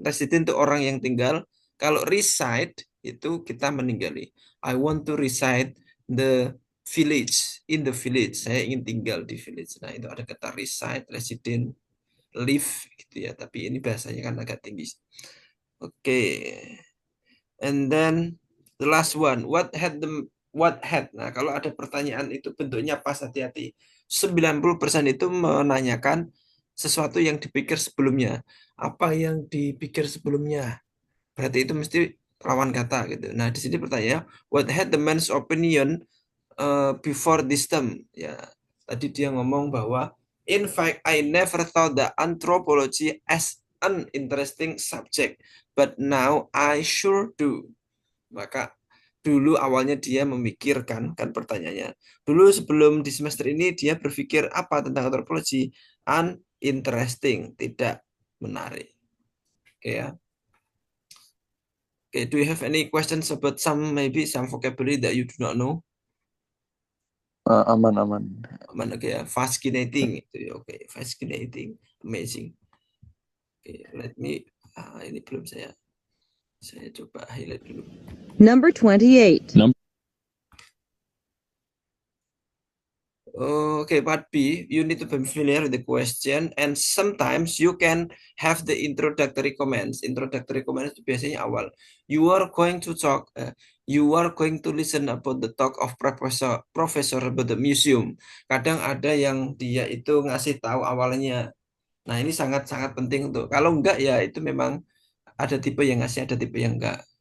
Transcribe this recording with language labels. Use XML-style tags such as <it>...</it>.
<id>Resident itu orang yang tinggal. Kalau reside itu kita meninggali.</id> <en>I want to reside the village, in the village.</en> <id>Saya ingin tinggal di village. Nah, itu ada kata reside, resident, live gitu ya. Tapi ini bahasanya kan agak tinggi. Oke.</id> <en>And then the last one, what had.</en> <id>Nah, kalau ada pertanyaan itu bentuknya pas, hati-hati. 90% itu menanyakan sesuatu yang dipikir sebelumnya. Apa yang dipikir sebelumnya? Berarti itu mesti lawan kata gitu. Nah, di sini pertanyaan,</id> <en>what had the man's opinion before this term?</en> <id>Ya, tadi dia ngomong bahwa</id> <en>in fact I never thought that anthropology as an interesting subject, but now I sure do.</en> <id>Maka dulu awalnya dia memikirkan, kan pertanyaannya. Dulu sebelum di semester ini dia berpikir apa tentang antropologi? Uninteresting, tidak menarik. Oke ya.</id> <en>Okay, do you have any questions about maybe some vocabulary that you do not know?</en> <id>Aman. Aman, oke ya. Fascinating itu ya.</id> <en>Oke, fascinating, amazing.</en> <id>Oke,</id> <en>let me</en> <id>ini belum saya coba highlight dulu.</id> <en>Number 28. Okay, part B, you need to be familiar with the question and sometimes you can have the introductory comments. Introductory comments</en> <id>itu biasanya awal.</id> <en>You are going to listen about the talk of professor about the museum.</en> <id>Kadang ada yang dia itu ngasih tahu awalnya. Nah, ini sangat-sangat penting untuk. Kalau enggak ya itu memang ada tipe yang ngasih, ada tipe yang enggak.</id>